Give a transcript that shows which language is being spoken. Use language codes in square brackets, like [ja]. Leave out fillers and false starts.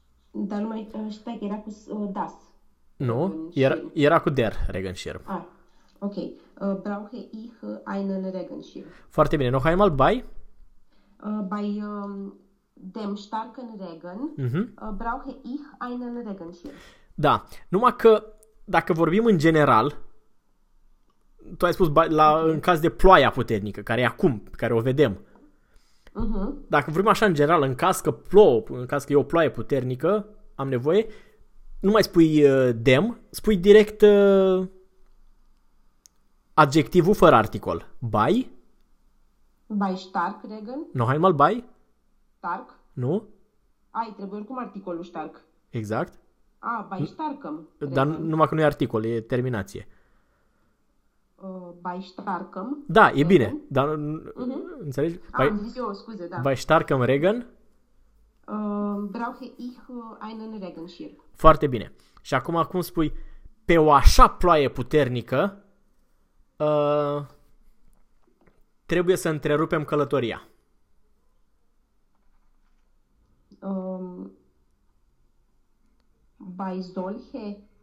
[ro] Dar nu mai știu că era cu das. Nu, [de] Regenschirm. [ro] era cu [de] der Regenschirm. Ah. Ok, brauche ich einen Regenschirm. [ro] Foarte bine, [de] noch einmal bei. Bei dem starken Regen brauche ich einen Regenschirm. [ro] Da, numai că dacă vorbim în general, tu ai spus în Ok. caz de ploaia puternică, care e acum, pe care o vedem. Dacă vorbim așa în general, în caz că plouă, în caz că e o ploaie puternică, am nevoie, nu mai spui dem, spui direct adjectivul fără articol. [de] Bai? Bei stark Regen. Noch einmal bai? Stark. [ro] Nu? Ai, trebuie oricum articolul stark. Exact. [de] A, bei starkem [ro] Dar [de] Regen. [ro] numai că nu e articol, e terminație. [de] Bei starkem [ro] Da, e bine, [de] Regen. [ro] dar înțelegi? A, am zis eu, scuze, [de] Bei [ro] da. [de] starkem Regen. Brauche ich einen Regenschirm. [ro] Foarte bine. Și acum cum spui pe o așa ploaie puternică, trebuie să întrerupem călătoria. [de] Bei solche